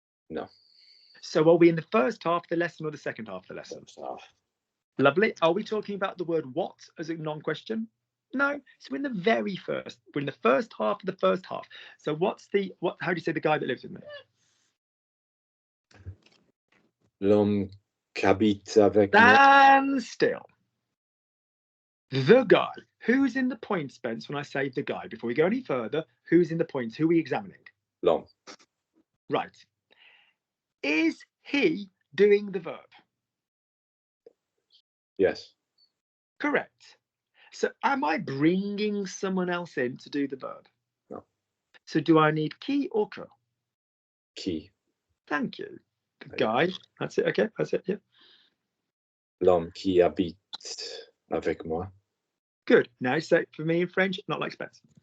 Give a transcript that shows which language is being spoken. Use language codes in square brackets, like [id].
[en] No. So are we in the first half of the lesson or the second half of the lesson? Lovely. Are we talking about the word what as a non-question? No. So we're in the very first. We're in the first half of the first half. So how do you say the guy that lives with me? [fr] L'homme qui habite avec moi. [en] Stand still. The guy. Who's in the point, Spence, when I say the guy? Before we go any further, who's in the points? Who are we examining? [fr] L'homme. [en] Right. Is he doing the verb? Yes. Correct. So am I bringing someone else in to do the verb? No. So do I need qui or que? [fr] Qui. [en] Thank you. The guy. That's it. Okay, that's it. Yeah. [fr] L'homme qui habite avec moi. [en] Good. Now say it for me in French, not like Spence.